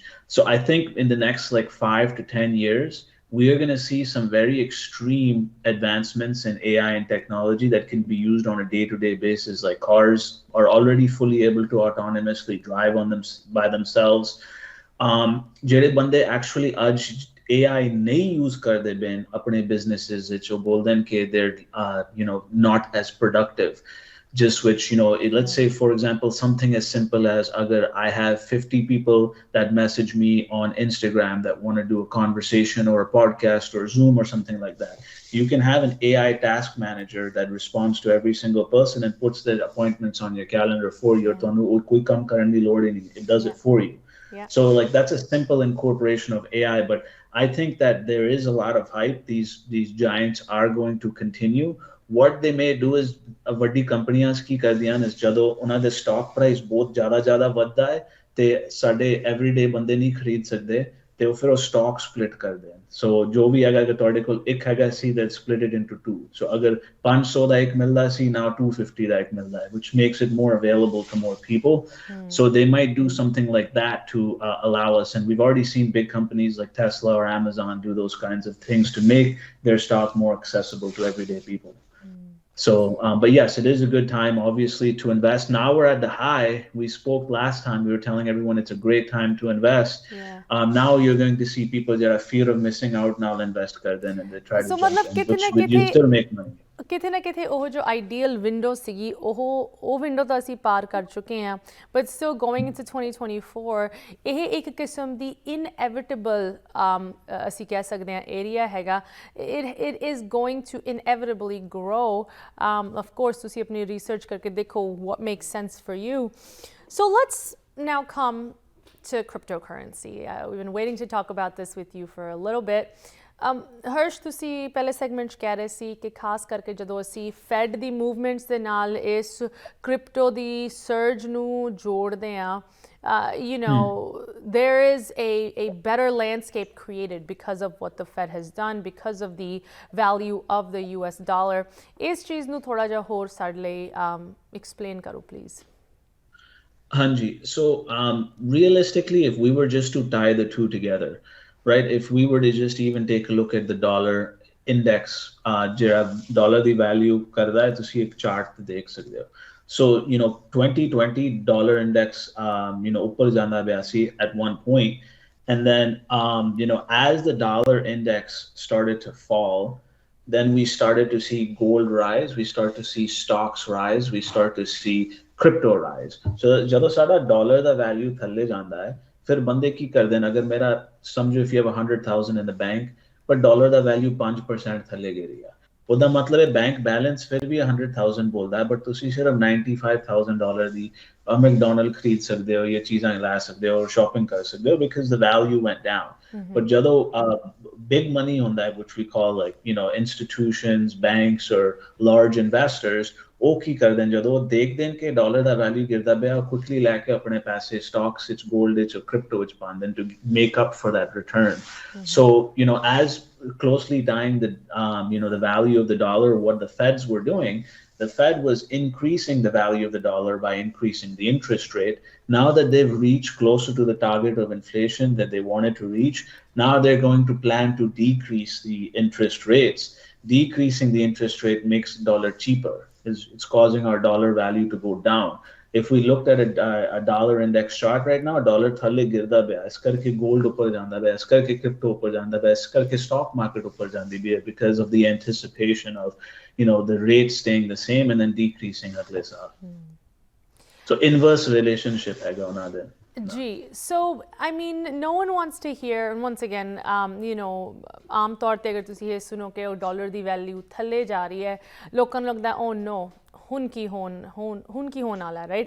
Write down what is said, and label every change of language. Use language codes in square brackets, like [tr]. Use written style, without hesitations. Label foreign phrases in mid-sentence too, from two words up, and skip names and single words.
[en] So I think in the next like 5 to 10 years we are going to see some very extreme advancements in AI and technology that can be used on a day-to-day basis. Like cars are already fully able to autonomously drive on them by themselves. [pa] ਜਿਹੜੇ ਬੰਦੇ ਐਕਚੁਅਲੀ ਅੱਜ AI ਨਹੀਂ ਯੂਜ਼ ਕਰਦੇ ਬੈਨ ਆਪਣੇ ਬਿਜ਼ਨੈਸਿਸ ਵਿੱਚ ਉਹ ਬੋਲਦੇ ਨੇ ਕਿ [en] they're not as productive, just which let's say for example something as simple as agar I have 50 people that message me on Instagram that want to do a conversation or a podcast or Zoom or something like that, you can have an AI task manager that responds to every single person and puts their appointments on your calendar for you. [pa] ਤੈਨੂੰ ਕੋਈ ਕੰਮ ਕਰਨ ਦੀ ਲੋੜ ਹੀ ਨਹੀਂ, [en] it does it for you. Yeah. So like that's a simple incorporation of AI, but I think that there is a lot of hype. These giants are going to continue. What they may do is [pa] ਵੱਡੀ ਕੰਪਨੀਆਂ ਕੀ ਕਰਦੀਆਂ ਨੇ ਜਦੋਂ ਉਹਨਾਂ ਦੇ [en] stock price [pa] ਬਹੁਤ ਜ਼ਿਆਦਾ ਵੱਧਦਾ ਹੈ ਤੇ ਸਾਡੇ ਐਵਰੀਡੇ ਬੰਦੇ ਨਹੀਂ ਖਰੀਦ ਸਕਦੇ ਤੇ ਉਹ ਫਿਰ ਉਹ [en] stock split [pa] ਕਰਦੇ ਹਨ। ਸੋ ਜੋ ਵੀ ਹੈਗਾ ਕਿ ਤੁਹਾਡੇ ਕੋਲ ਇੱਕ ਹੈਗਾ ਸੀ [en] that split it into two. [pa] So ਅਗਰ 500 ਦਾ ਇੱਕ ਮਿਲਦਾ ਸੀ now 250 ਦਾ ਇੱਕ ਮਿਲਦਾ ਹੈ, [en] which makes it more available to more people. So they might do something like that to allow us, and we've already seen big companies like Tesla or Amazon do those kinds of things to make their stock more accessible to everyday people. So, but yes, it is a good time, obviously, to invest. Now we're at the high. We spoke last time. We were telling everyone it's a great time to invest. Yeah. Now you're going to see people that are fear of missing out now invest [hi] करते हैं [en] and they try to So, jump matlab in, which you still make money. [pa] ਕਿਤੇ ਨਾ ਕਿਤੇ ਉਹ ਜੋ ਆਈਡੀਅਲ ਵਿੰਡੋ ਸੀਗੀ ਉਹ ਵਿੰਡੋ ਤਾਂ ਅਸੀਂ ਪਾਰ ਕਰ ਚੁੱਕੇ ਹਾਂ, [en] but still going into 2024 [pa] ਇਹ ਇੱਕ ਕਿਸਮ ਦੀ ਇਨਐਵਿਟੇਬਲ ਅਸੀਂ ਕਹਿ ਸਕਦੇ ਹਾਂ ਏਰੀਆ ਹੈਗਾ। [en] It is going to inevitably grow. of course [pa] ਤੁਸੀਂ ਆਪਣੀ ਰਿਸਰਚ ਕਰਕੇ ਦੇਖੋ [en] what makes sense for you. So let's now come to cryptocurrency. We've been waiting to talk about this with you for a little bit. [pa] ਹਰਸ਼ ਤੁਸੀਂ ਪਹਿਲੇ ਸੈਗਮੈਂਟ 'ਚ ਕਹਿ ਰਹੇ ਸੀ ਕਿ ਖਾਸ ਕਰਕੇ ਜਦੋਂ ਅਸੀਂ ਫੈਡ ਦੀ ਮੂਵਮੈਂਟਸ ਦੇ ਨਾਲ ਇਸ ਕ੍ਰਿਪਟੋ ਦੀ ਸਰਜ ਨੂੰ ਜੋੜਦੇ ਹਾਂ, [en] there is a better landscape created because of what the Fed has done, because of the value of the US dollar. [pa] ਇਸ ਚੀਜ਼ ਨੂੰ ਥੋੜਾ ਜਿਹਾ ਹੋਰ ਸਾਡੇ ਲਈ explain ਕਰੋ please. Hanji, [en] so realistically if we were just to tie the two together, right, if we were to just even take a look at the dollar index, [pa] ਜਿਹੜਾ dollar ਦੀ value ਕਰਦਾ ਹੈ ਤੁਸੀਂ ਇੱਕ chart ਤੇ ਦੇਖ ਸਕਦੇ ਹੋ। [en] So 2020 dollar index [pa] ਉੱਪਰ ਜਾਂਦਾ ਪਿਆ ਸੀ [en] at one point, and then as the dollar index started to fall, then we started to see gold rise, we start to see stocks rise, we start to see crypto rise. [pa] So ਜਦੋਂ ਸਾਡਾ dollar ਦਾ value ਥੱਲੇ ਜਾਂਦਾ ਹੈ ਫਿਰ ਬੰਦੇ ਕੀ ਕਰਦੇ ਨੇ, ਅਗਰ ਮੇਰਾ ਸਮਝੋ [en] if you have 100,000 in the bank [pa] ਪਰ ਡਾਲਰ ਦਾ ਵੈਲਿਊ 5% ਥੱਲੇ ਗਿਰੀ ਆ, ਉਹਦਾ ਮਤਲਬ ਹੈ [en] bank balance [pa] ਫਿਰ ਵੀ 100,000 ਬੋਲਦਾ ਹੈ ਬਟ ਤੁਸੀਂ ਸਿਰਫ $95,000 ਦੀ ਮੈਕਡੋਨਲਡ ਖਰੀਦ ਸਕਦੇ ਹੋ ਜਾਂ ਚੀਜ਼ਾਂ ਲੈ ਸਕਦੇ ਹੋ, ਸ਼ਾਪਿੰਗ ਕਰ ਸਕਦੇ ਹੋ [en] because the value went down. But ਜਦੋਂ big money [pa] ਹੁੰਦਾ ਹੈ [en] which we call like institutions, banks or large investors, [pa] ਉਹ ਕੀ ਕਰਦੇ ਨੇ ਜਦੋਂ ਦੇਖਦੇ ਨੇ ਕਿ ਡਾਲਰ ਦਾ ਵੈਲਿਊ ਗਿਰਦਾ ਪਿਆ ਉਹ ਕੁਇਕਲੀ ਲੈ ਕੇ ਆਪਣੇ ਪੈਸੇ ਸਟਾਕਸ ਵਿੱਚ, ਗੋਲਡ ਵਿੱਚ, ਕ੍ਰਿਪਟੋ ਵਿੱਚ ਪਾਉਂਦੇ ਨੇ [en] to make up for that return. So as closely tying the value of the dollar, what the Feds were doing, the Fed was increasing the value of the dollar by increasing the interest rate. Now that they've reached closer to the target of inflation that they wanted to reach, now they're going to plan to decrease the interest rates. Decreasing the interest rate makes the dollar cheaper. It's causing our dollar value to go down. If we looked at a dollar index chart right now, [pa] ਡਾਲਰ ਥੱਲੇ ਗਿਰਦਾ ਪਿਆ, ਇਸ ਕਰਕੇ ਗੋਲਡ ਉੱਪਰ ਜਾਂਦਾ ਪਿਆ, ਇਸ ਕਰਕੇ ਕ੍ਰਿਪਟੋ ਉੱਪਰ ਜਾਂਦਾ ਪਿਆ, ਇਸ ਕਰਕੇ ਸਟਾਕ ਮਾਰਕੀਟ ਉੱਪਰ ਜਾਂਦੀ ਪਿਆ [en] because of the anticipation of the rate staying the same and then decreasing [pa] ਅਗਲੇ ਸਾਲ. [en] So inverse relationship [pa] ਹੈ ਗਾ ਉਹਨਾਂ ਦੇ. [en] Gee, so I mean no one wants to hear, and once again [pa] ਆਮ ਤੌਰ ਤੇ ਅਗਰ ਤੁਸੀਂ ਇਹ ਸੁਣੋ ਕਿ ਉਹ ਡਾਲਰ ਦੀ ਵੈਲਿਊ ਥੱਲੇ ਜਾ ਰਹੀ ਹੈ ਲੋਕਾਂ ਨੂੰ ਲੱਗਦਾ [en] oh no [pa] ਹੁਣ ਕੀ ਹੋਣ ਵਾਲਾ, [en] right?